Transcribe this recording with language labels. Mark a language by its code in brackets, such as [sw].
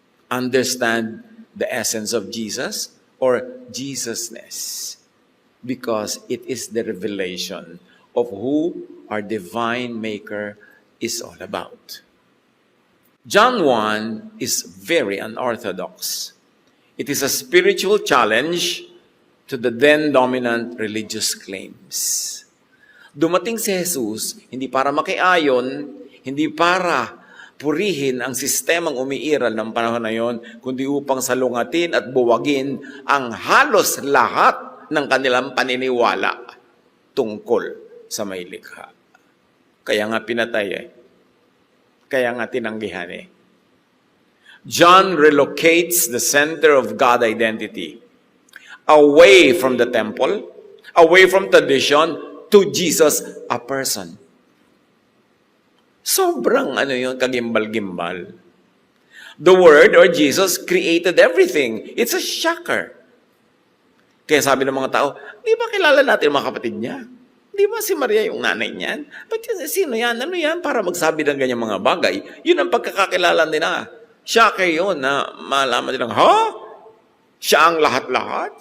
[en] Understand the essence of Jesus or Jesusness, because it is the revelation of who our divine Maker is all about. John 1 is very unorthodox. It is a spiritual challenge to the then dominant religious claims. [tl] Dumating si Jesus hindi para makiayon, hindi para purihin ang sistemang umiiral ng panahon na yon, kundi upang salungatin at buwagin ang halos lahat ng kanilang paniniwala tungkol sa may likha. Kaya nga pinatay Kaya nga tinanggihan [en] John relocates the center of God identity away from the temple, away from tradition, to Jesus, a person. [tl] Sobrang kagimbal-gimbal. [en] The Word or Jesus created everything. It's a shocker. [tl] Kaya sabi ng mga tao, di ba kilala natin mga kapatid niya? Di ba si Maria yung nanay niyan? But sino yan? Ano yan? Para magsabi ng ganyang mga bagay. Yun ang pagkakakilala nila. Shocker yun na malaman nilang, siya ang lahat-lahat?